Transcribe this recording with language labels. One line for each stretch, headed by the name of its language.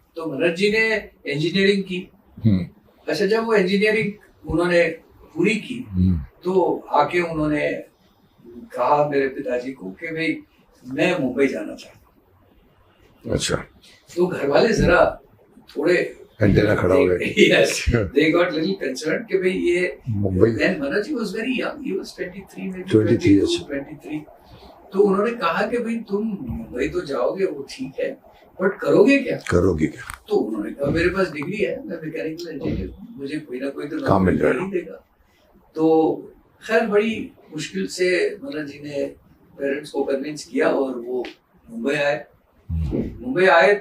Hindi: तो मनर जी ने इंजीनियरिंग की। अच्छा, जब वो इंजीनियरिंग उन्होंने पूरी की तो आके उन्होंने कहा मेरे पिताजी को कि भाई मैं मुंबई जाना चाहता हूँ। अच्छा। तो घर वाले जरा थोड़े एंटेना खड़ा हो गए।
English: Yes, they got little concerned
Hindi: कि भाई ये Mumbai.
English: Then मनर जी was very young, he was 23 maybe 23।
Hindi: तो उन्होंने कहा कि भाई तुम मुंबई तो जाओगे वो ठीक है, बट करोगे क्या? तो उन्होंने कहा मेरे पास डिग्री है, मैं मैकेनिकल इंजीनियर हूँ, मुझे कोई ना कोई तो काम मिल देगा। तो खैर बड़ी मुश्किल से मनर जी ने पेरेंट्स को कन्विंस किया और वो मुंबई आए।